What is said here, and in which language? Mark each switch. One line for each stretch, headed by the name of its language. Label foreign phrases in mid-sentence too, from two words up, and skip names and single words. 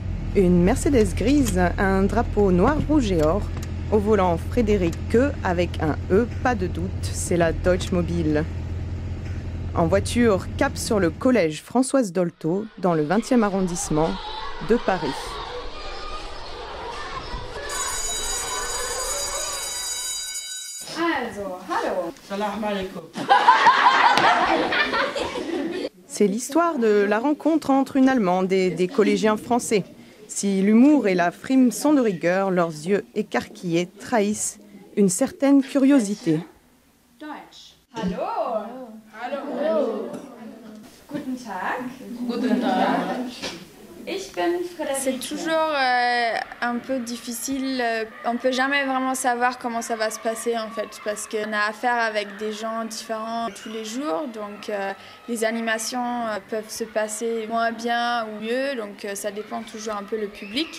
French: Une Mercedes grise, un drapeau noir, rouge et or. Au volant, Frédéric Queux, avec un E, pas de doute, c'est la Deutschmobil. En voiture, cap sur le collège Françoise Dolto, dans le 20e arrondissement de Paris.
German: Also, hallo.
Arabic: سلام عليكم.
French: C'est l'histoire de la rencontre entre une Allemande et des collégiens français. Si l'humour et la frime sont de rigueur, leurs yeux écarquillés trahissent une certaine curiosité.
German: Deutsch. Hallo. Hallo. Guten Tag. Guten Tag. Ich bin Frederike.
French: C'est toujours un peu difficile. On ne peut jamais vraiment savoir comment ça va se passer en fait, parce qu'on a affaire avec des gens différents tous les jours. Donc les animations peuvent se passer moins bien ou mieux, donc ça dépend toujours un peu le public.